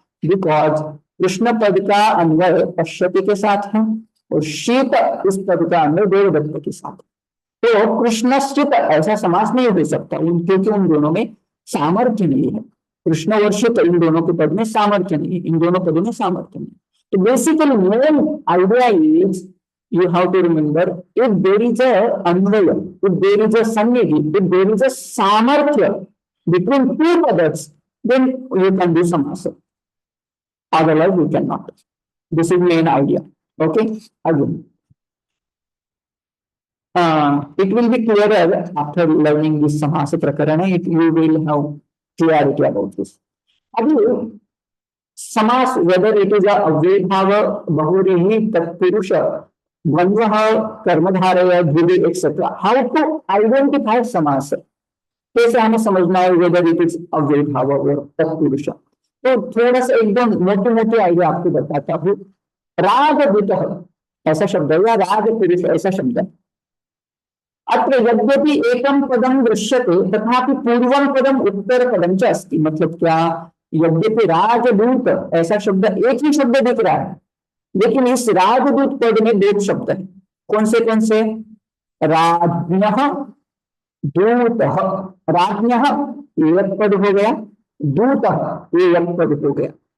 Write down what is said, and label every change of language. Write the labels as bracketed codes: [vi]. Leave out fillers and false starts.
[hi] Because Krishna पद का अन्वय पश्यति के साथ है और शीत इस पद का अन्वय देवदत्त के साथ। तो कृष्णश्चित ऐसा समास नहीं हो सकता, क्योंकि उन दोनों में सामर्थ्य नहीं है। कृष्ण और शीत इन दोनों के पद में सामर्थ्य नहीं है, इन दोनों पदों में सामर्थ्य नहीं। [en] तो basically main idea is you have to remember, if there is a anvaya, if there is a sannidhi, if there is a samarthya between two padas, then you can do samasa. Otherwise you cannot. This is main idea. Okay, again it will be clearer after learning this samasa prakarana. You will have clarity about this. अभी समास, whether it is a avyaya bhava, bahuvrihi, tatpurusha, dvandva, karmadharaya, dvidhi etcetera, how to identify samasa, [hi] कैसे हमें समझना है [en] Whether it is avyaya bhava और तत्पुरुष। [hi] तो थोड़ा सा एकदम मोटे मोटे आइडिया आपको बताता हूँ। राजदूत ऐसा शब्द है या राज पुरुष ऐसा शब्द है। [sa] अत्र यद्यपि एकम पदम दृश्यते तथापि पूर्वम पदम उत्तर पदम च अस्ति। [hi] मतलब क्या? यद्यपि राजदूत ऐसा शब्द एक ही शब्द दिख रहा है, लेकिन इस राजदूत पद में दो शब्द है। कौन से? राज्ञः, दूतः। राज्ञः एक पद हो गया, दूतः एक पद हो गया।